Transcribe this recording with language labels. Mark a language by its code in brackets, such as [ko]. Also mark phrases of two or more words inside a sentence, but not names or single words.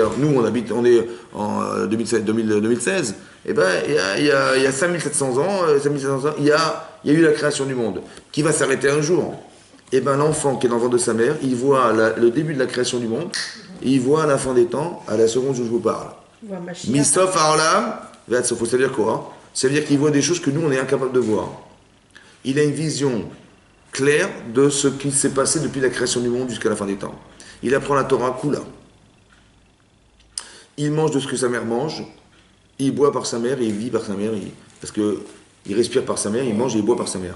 [fr] Nous, on est en 2016, et ben il y a 5700 ans, il y a eu la création du monde, qui va s'arrêter un jour. Et ben l'enfant qui est dans le ventre de sa mère, il voit le début de la création du monde, et il voit à la fin des temps, à la seconde où je vous parle. [he] מסוף העולם ועד סופו, ça veut dire quoi? [fr] Ça veut dire qu'il voit des choses que nous, on est incapable de voir. Il a une vision claire de ce qui s'est passé depuis la création du monde jusqu'à la fin des temps. Il apprend la [he] תורה כולה. [fr] Il mange de ce que sa mère mange, il boit par sa mère et il vit par sa mère, parce qu'il respire par sa mère, il mange et il boit par sa mère.